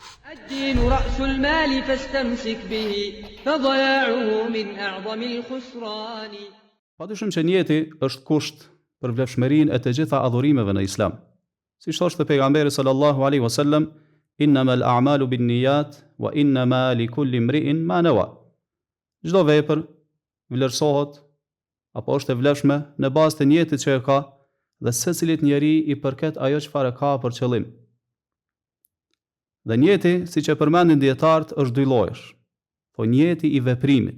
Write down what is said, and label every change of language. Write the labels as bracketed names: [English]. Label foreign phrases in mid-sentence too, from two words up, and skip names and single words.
[Arabic] الدين رأس المال فاستمسك به فضياعه من أعظم الخسران. [Albanian] Padyshim që njeti është kusht për vlefshmërinë e të gjitha adhurimeve në Islam. Siç thoshte pejgamberi [Arabic] صلى الله عليه وسلم, إنما الأعمال بالنيات وإنما لكل امرئ ما نوى. [Albanian] Çdo vepër vlerësohet apo është e vlefshme në bazë të niyetit që e ka dhe secilit njeri i përket ajo çfarë ka për qëllim. Dhe niyeti, siç e përmendin dietarët, është dy llojesh. Po niyeti i veprimit.